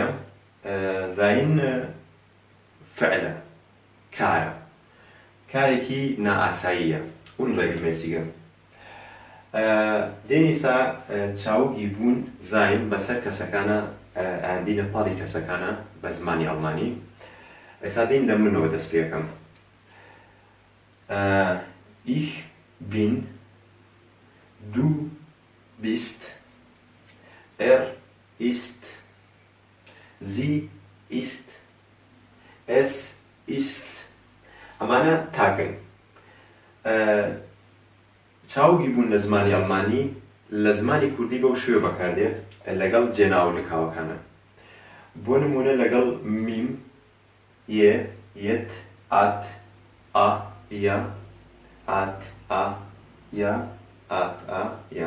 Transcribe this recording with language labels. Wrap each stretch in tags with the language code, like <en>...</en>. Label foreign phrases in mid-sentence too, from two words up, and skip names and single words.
<ckb>زاین فعلە، کارە، کارێکی نائاساییە، اون ڕێگرمێسیگە. دێنیسا چاوگی بوون زاین بەسەر کەسەکانە، ئەندینە پاڵی کەسەکانە بە زمانی ئەڵمانی. ئێستا دێن لە منەوە دەست پێکەم.</ckb> <de>Ich bin, du bist, ist, sie ist, es ist.</de> <ckb>ئەمانە تاکن. چاوگی بوون لە زمانی ئەڵمانی لە زمانی کوردی بەو شێوە بەکاردێت لەگەڵ جێناو لکاوەکانە. بۆ نمونە لەگەڵ میم، یێ، یەت، ئات، ئا، یا، ئات، ئا، یا، ئات، ئا، یا.</ckb>